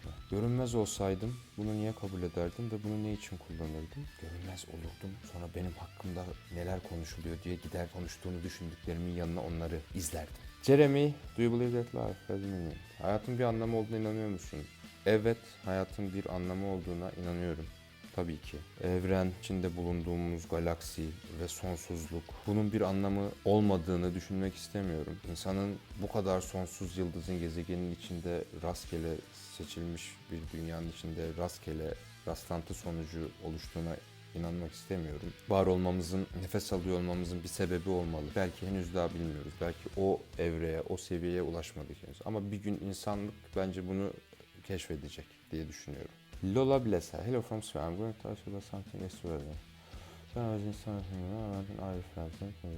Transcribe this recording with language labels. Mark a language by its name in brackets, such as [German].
[Turkish] Görünmez olsaydım bunu niye kabul ederdim ve bunu ne için kullanırdım? Görünmez olurdum. Sonra benim hakkımda neler konuşuluyor diye gider konuştuğunu düşündüklerimin yanına onları izlerdim. [English] Jeremy, do you believe that life has meaning? [Turkish] Hayatın bir anlamı olduğuna inanıyor musun? Evet, hayatın bir anlamı olduğuna inanıyorum. Tabii ki. Evren, içinde bulunduğumuz galaksi ve sonsuzluk. Bunun bir anlamı olmadığını düşünmek istemiyorum. İnsanın bu kadar sonsuz yıldızın gezegenin içinde rastgele seçilmiş bir dünyanın içinde rastgele rastlantı sonucu oluştuğuna inanmak istemiyorum. Var olmamızın, nefes alıyor olmamızın bir sebebi olmalı. Belki henüz daha bilmiyoruz. Belki o evreye, o seviyeye ulaşmadık henüz. Ama bir gün insanlık bence bunu keşfedecek diye düşünüyorum. Lola Blesa. [English] Hello from Sweden. I'm going to ask you about something extraordinary. When I was in something, I went in Irish Mountain.